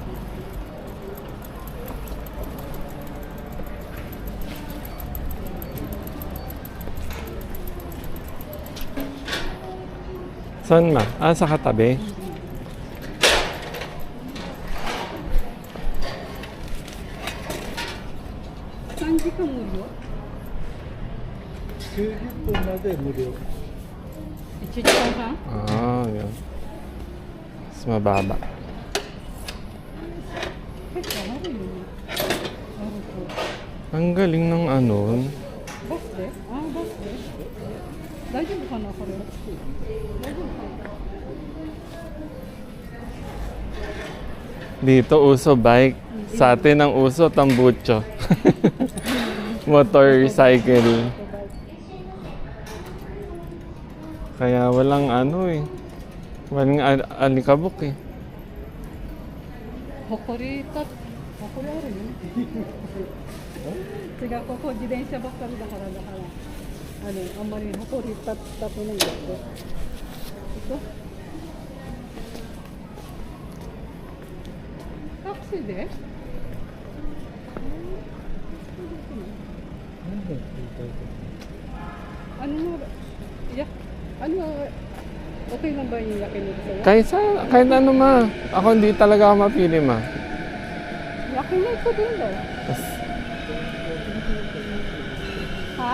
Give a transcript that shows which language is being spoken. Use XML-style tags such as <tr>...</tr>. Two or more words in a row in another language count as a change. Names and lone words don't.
<tl>Saan ma? Ah, sa katabi? Saan di ka mulo?</tl> <ja>90分まで無料。 1時間半?</ja> <tl>Ah, yun. Mas mababa. Ang galing ng ano.</tl> <ja>バスで? Ah, バスで? 大丈夫かなこれ? 大丈夫かな?</ja> <tl>Dito uso bike. Sa atin ang uso tambucho. Motorcycle. Kaya walang ano eh. Walang alikabok eh.</tl> <ja>ほこりあるよね。違う、ここ自転車ばっかりだからあんまりほこりたくないんだけど。</ja> <tl>タクシーで okay lang ba yung yakiniku sa'yo? Kahit ano ma. Ako hindi talaga ako mapili ma. Yakiniku din daw. Ha?</tl>